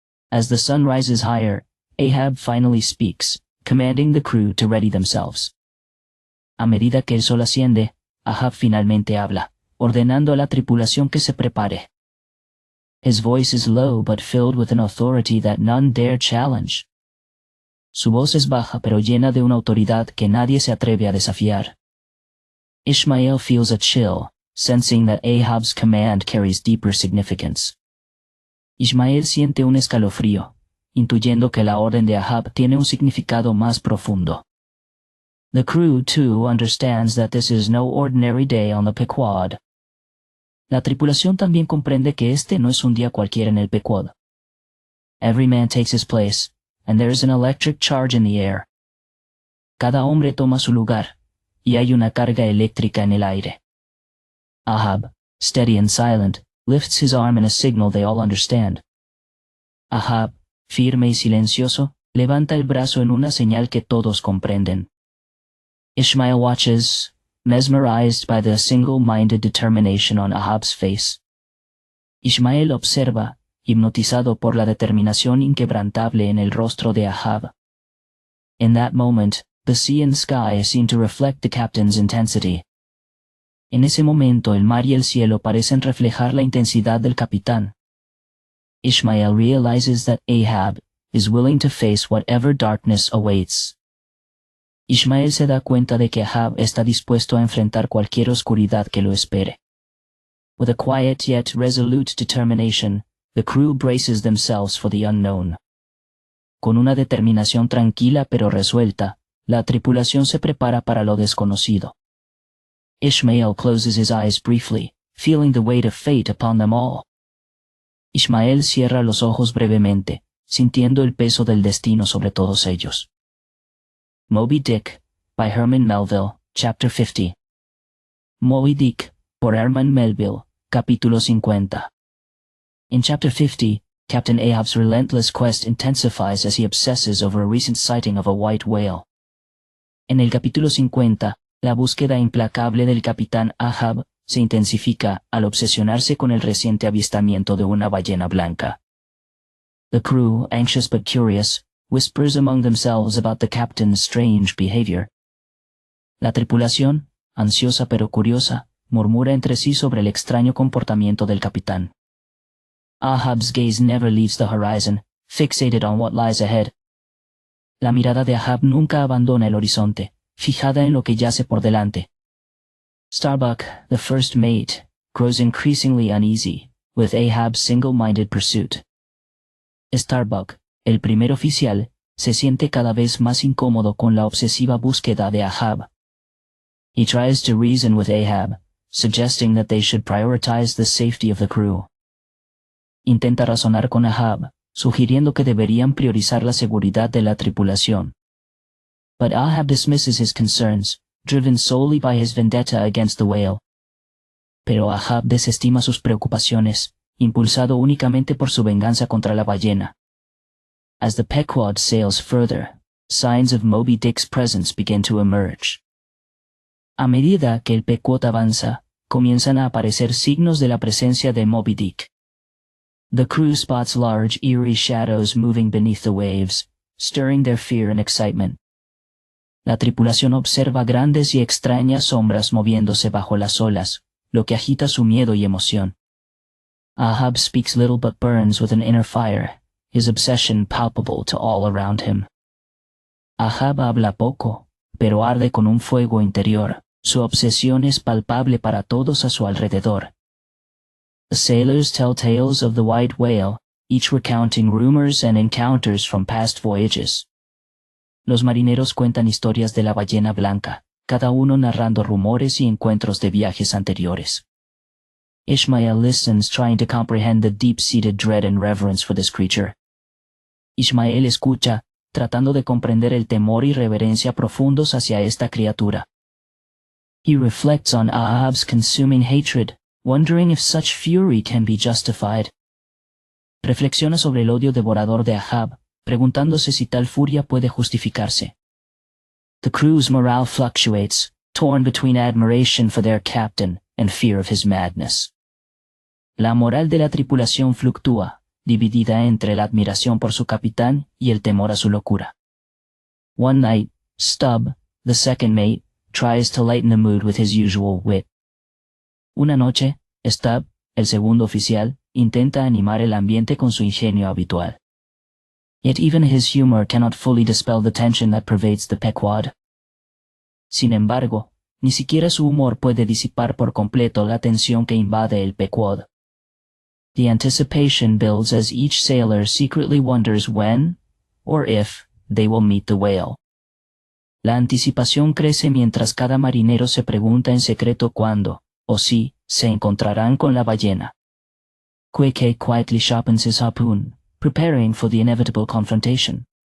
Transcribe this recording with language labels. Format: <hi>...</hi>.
<en>As the sun rises higher, Ahab finally speaks, commanding the crew to ready themselves.</en> <es>A medida que el sol asciende, Ahab finalmente habla, ordenando a la tripulación que se prepare.</es> <en>His voice is low but filled with an authority that none dare challenge.</en> <es>Su voz es baja pero llena de una autoridad que nadie se atreve a desafiar.</es> <en>Ishmael feels a chill, sensing that Ahab's command carries deeper significance.</en> <es>Ishmael siente un escalofrío, intuyendo que la orden de Ahab tiene un significado más profundo.</es> <en>The crew, too, understands that this is no ordinary day on the Pequod.</en> <es>La tripulación también comprende que este no es un día cualquiera en el Pequod.</es> <en>Every man takes his place, and there is an electric charge in the air.</en> <es>Cada hombre toma su lugar, y hay una carga eléctrica en el aire.</es> <en>Ahab, steady and silent, lifts his arm in a signal they all understand.</en> <es>Ahab, firme y silencioso, levanta el brazo en una señal que todos comprenden.</es> <en>Ishmael watches, mesmerized by the single-minded determination on Ahab's face.</en> <es>Ishmael observa, hipnotizado por la determinación inquebrantable en el rostro de Ahab.</es> <en>In that moment, the sea and sky seem to reflect the captain's intensity.</en> <es>En ese momento el mar y el cielo parecen reflejar la intensidad del capitán.</es> <en>Ishmael realizes that Ahab is willing to face whatever darkness awaits.</en> <es>Ishmael se da cuenta de que Ahab está dispuesto a enfrentar cualquier oscuridad que lo espere.</es> <en>With a quiet yet resolute determination, the crew braces themselves for the unknown.</en> <es>Con una determinación tranquila pero resuelta, la tripulación se prepara para lo desconocido.</es> <en>Ishmael closes his eyes briefly, feeling the weight of fate upon them all.</en> <es>Ishmael cierra los ojos brevemente, sintiendo el peso del destino sobre todos ellos.</es> <en>Moby Dick, by Herman Melville, Chapter 50.</en> <es>Moby Dick, por Herman Melville, Capítulo 50.</es> <en>In Chapter 50, Captain Ahab's relentless quest intensifies as he obsesses over a recent sighting of a white whale.</en> <es>En el capítulo 50, la búsqueda implacable del capitán Ahab se intensifica al obsesionarse con el reciente avistamiento de una ballena blanca.</es> <en>The crew, anxious but curious, whispers among themselves about the captain's strange behavior.</en> <es>La tripulación, ansiosa pero curiosa, murmura entre sí sobre el extraño comportamiento del capitán.</es> <en>Ahab's gaze never leaves the horizon, fixated on what lies ahead.</en> <es>La mirada de Ahab nunca abandona el horizonte, fijada en lo que yace por delante.</es> <en>Starbuck, the first mate, grows increasingly uneasy with Ahab's single-minded pursuit.</en> <es>Starbuck, el primer oficial, se siente cada vez más incómodo con la obsesiva búsqueda de Ahab.</es> <en>He tries to reason with Ahab, suggesting that they should prioritize the safety of the crew.</en> <es>Intenta razonar con Ahab, sugiriendo que deberían priorizar la seguridad de la tripulación.</es> <en>But Ahab dismisses his concerns, driven solely by his vendetta against the whale.</en> <es>Pero Ahab desestima sus preocupaciones, impulsado únicamente por su venganza contra la ballena.</es> <en>As the Pequod sails further, signs of Moby Dick's presence begin to emerge.</en> <es>A medida que el Pequod avanza, comienzan a aparecer signos de la presencia de Moby Dick.</es> <en>The crew spots large, eerie shadows moving beneath the waves, stirring their fear and excitement.</en> <es>La tripulación observa grandes y extrañas sombras moviéndose bajo las olas, lo que agita su miedo y emoción.</es> <en>Ahab speaks little but burns with an inner fire, his obsession palpable to all around him.</en> <es>Ahab habla poco, pero arde con un fuego interior, su obsesión es palpable para todos a su alrededor.</es> <en>The sailors tell tales of the white whale, each recounting rumors and encounters from past voyages.</en> <es>Los marineros cuentan historias de la ballena blanca, cada uno narrando rumores y encuentros de viajes anteriores.</es> <en>Ishmael listens, trying to comprehend the deep-seated dread and reverence for this creature.</en> <es>Ishmael escucha, tratando de comprender el temor y reverencia profundos hacia esta criatura.</es> <en>He reflects on Ahab's consuming hatred, wondering if such fury can be justified.</en> <es>Reflexiona sobre el odio devorador de Ahab, preguntándose si tal furia puede justificarse.</es> <en>The crew's morale fluctuates, torn between admiration for their captain and fear of his madness.</en> <es>La moral de la tripulación fluctúa, dividida entre la admiración por su capitán y el temor a su locura.</es> <en>One night, Stubb, the second mate, tries to lighten the mood with his usual wit.</en> <es>Una noche, Stubb, el segundo oficial, intenta animar el ambiente con su ingenio habitual.</es> <en>Yet even his humor cannot fully dispel the tension that pervades the Pequod.</en> <es>Sin embargo, ni siquiera su humor puede disipar por completo la tensión que invade el Pequod.</es> <en>The anticipation builds as each sailor secretly wonders when, or if, they will meet the whale.</en> <es>La anticipación crece mientras cada marinero se pregunta en secreto cuándo, o si, se encontrarán con la ballena.</es> <en>Quake quietly sharpens his harpoon, preparing for the inevitable confrontation.</en>